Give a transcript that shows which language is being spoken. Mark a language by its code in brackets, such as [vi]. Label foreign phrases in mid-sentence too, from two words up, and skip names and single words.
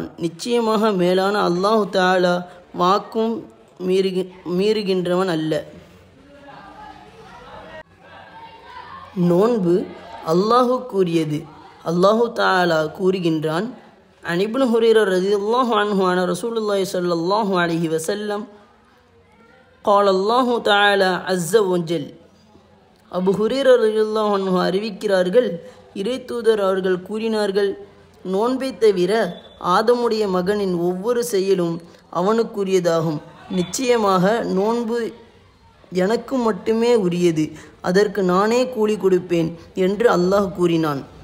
[ta] நிச்சயமாக மேலான அல்லாஹு தஆலா வாக்கும் மீறுகின்றவன் அல்ல. நோன்பு அல்லாஹு கூறியது. அல்லாஹு தஆலா கூறுகின்றான், [ar] عن ابن هريرة رضي الله عنه عن رسول الله صلى الله عليه وسلم قال الله تعالى عز وجل. [ta] அபு ஹுரைரா [ar] رضي الله عنه [ta] அறிவிக்கிறார்கள், இறை தூதர் அவர்கள் கூறினார்கள், நோன்பை தவிர ஆதமுடைய மகனின் ஒவ்வொரு செயலும் அவனுக்குரியதாகும். நிச்சயமாக நோன்பு எனக்கு மட்டுமே உரியது, அதற்கு நானே கூலி கொடுப்பேன் என்று அல்லாஹ் கூறினான்.